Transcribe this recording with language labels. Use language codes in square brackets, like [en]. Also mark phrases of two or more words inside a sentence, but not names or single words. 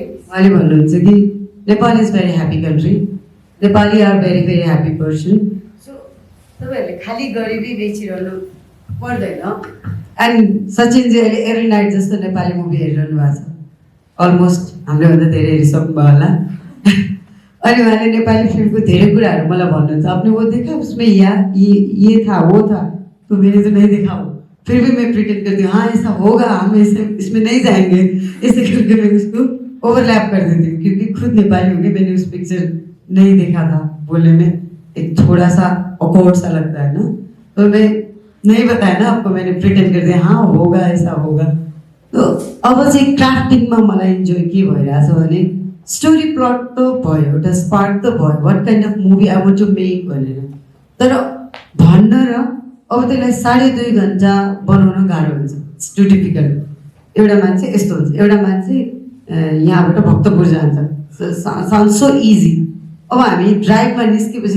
[ne] उहाँले भन्नुहुन्छ कि [en] Nepal is very happy country Nepali are very very happy person [ne] सो तपाईँहरूले खालि गरिबी बेचिरहनु पर्दैन एन्ड सचिनजी अहिले एभ्री नाइट जस्तो नेपाली मुभी हेरिरहनु भएको छ अलमोस्ट हामीलाई धेरै हेरिसक्नु भयो होला अनि उहाँले नेपाली फिल्मको धेरै कुराहरू मलाई भन्नुहुन्छ [hi] आपने वो देखा उसमें ये था वो था तो मैंने तो नहीं देखा वो फिर भी मैं प्रिटेंड करती हूँ हाँ ऐसा होगा हम ऐसे इसमें नहीं जाएंगे ऐसे करके मैं उसको ओवरलैप कर देती हूँ क्योंकि खुद नेपाली होगी मैंने उस पिक्चर नहीं देखा था बोलने में एक थोड़ा सा ऑकवर्ड सा लगता है ना तो मैं नहीं बताया ना आपको मैंने प्रिटेंड कर दिया हाँ होगा ऐसा होगा तो [ne] अब चाहिँ क्राफ्टिङमा मलाई इन्जोय के भइरहेछ भने स्टोरी प्लट त भयो एउटा स्पार्क त भयो [en] what kind of movie I want to make [ne] भनेर तर भन्न र अब त्यसलाई 2.5 घन्टा बनाउन गाह्रो हुन्छ [en] it's too difficult [ne] एउटा मान्छे यस्तो हुन्छ एउटा मान्छे यहाँबाट भक्तपुर जान्छ [en] sounds so easy [ne] अब हामी ड्राइभमा निस्केपछि